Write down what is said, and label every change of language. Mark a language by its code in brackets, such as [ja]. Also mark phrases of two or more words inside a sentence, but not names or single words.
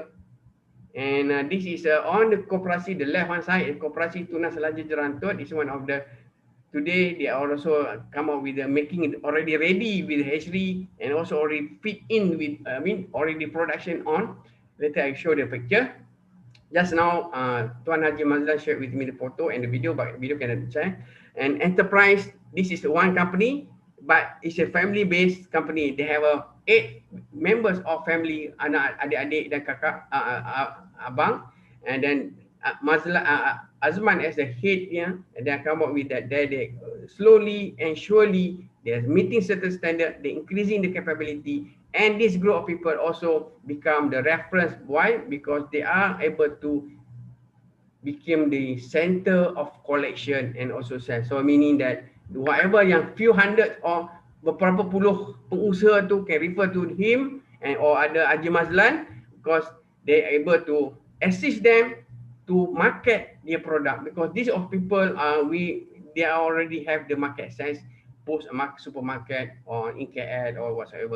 [en] And this is on the koperasi, the left hand side, koperasi Tuna Selaja Jerantut is one of the, today they are also come up with the making it already ready with hatchery and also already fit in with, already production on. Later I show the picture. Just now, Tuan Haji Mazlan shared with me the photo and the video, but video cannot share. And enterprise, this is one company, but it's a family-based company. They have 8 members of family, [ms] anak, adik-adik dan kakak, abang, [en] and then Azman as the head, and they come up with that. They slowly and surely they're meeting certain standard, they're increasing the capability, and this group of people also become the reference. Why? Because they are able to become the center of collection and also sale. So meaning that whatever yang few hundred or [ms] beberapa puluh pengusaha tu [en] can refer to him and or ada Haji Mazlan, because they able to assist them to market their product, because these of people they already have the market sense, post a supermarket or in KL or whatsoever.